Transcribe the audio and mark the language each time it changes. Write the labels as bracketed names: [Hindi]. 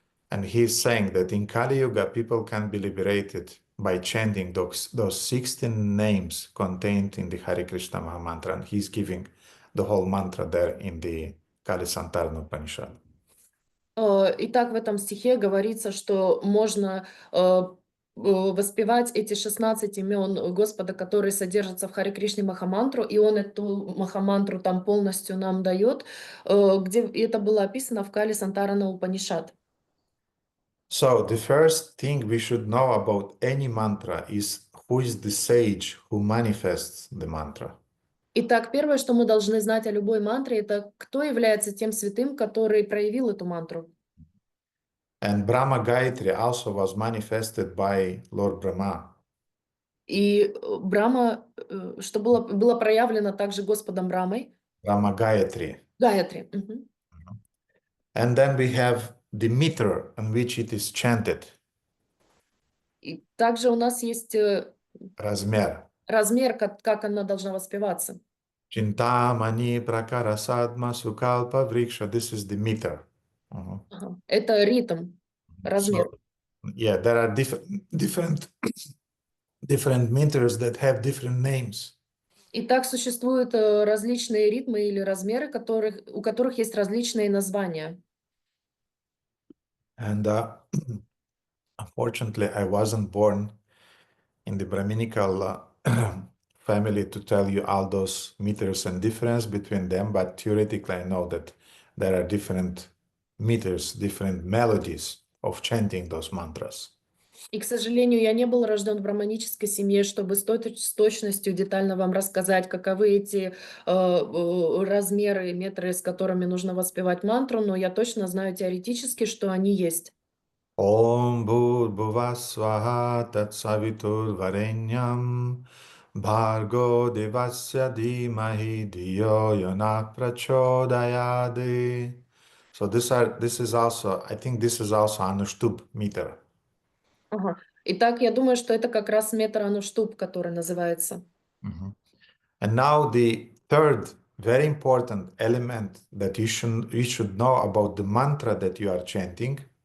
[English] And he's saying that in Kali Yuga, people can be liberated by chanting those 16 names contained in the Hare Krishna Maha Mantra. And he's giving the whole mantra there in the Kali Santarana Upanishad. [Russian] Итак, в этом стихе говорится, что можно воспевать эти 16 имен Господа, которые содержатся в Харе Кришне Махамантру, и он эту Махамантру там полностью нам дает, где это было описано в Кали Сантарана Упанишад. [English] So the first thing we should know about any mantra is who is the sage who manifests the mantra. [Russian] Итак, первое, что мы должны знать о любой мантре, это кто является тем святым, который проявил эту мантру. [English] And Brahma Gayatri also was manifested by Lord Brahma. [Russian] И Брахма, что было проявлено также Господом Брамой. [English] Brahma Gayatri. [Russian] Гаятри. [English] And then we have the meter in which it is chanted. [Russian] И также у нас есть Размер. размер, как она должна воспеваться. [Sanskrit] Chintamani prakara sadma sukalpa vriksha. [English] This is the meter. [Russian] Это ритм, размер. [English] So, yeah, there are different meters that have different names. [Russian] И так существуют различные ритмы или размеры, у которых есть различные названия. [English] And unfortunately, I wasn't born in the Brahminical family to tell you all those meters and difference between them, but theoretically I know that there are different meters, different melodies of chanting those mantras. [Russian] И, к сожалению, я не был рожден в браманической семье, чтобы с точностью детально вам рассказать, каковы эти размеры, метры, с которыми нужно воспевать мантру, но я точно знаю теоретически, что они есть. [Sanskrit] Om Bhurбhuva Swaha Tat Savitur Varenyam Bhargo Devasya Dhimahi Dhiyo Yona Prachodayade. [English] So this is also, I think this is also Anuštubh meter. [Russian] Ага. Итак, я думаю, что это как раз метр Ануштуб, который называется. [English] And now the third very important element that you should know about the mantra that you are chanting.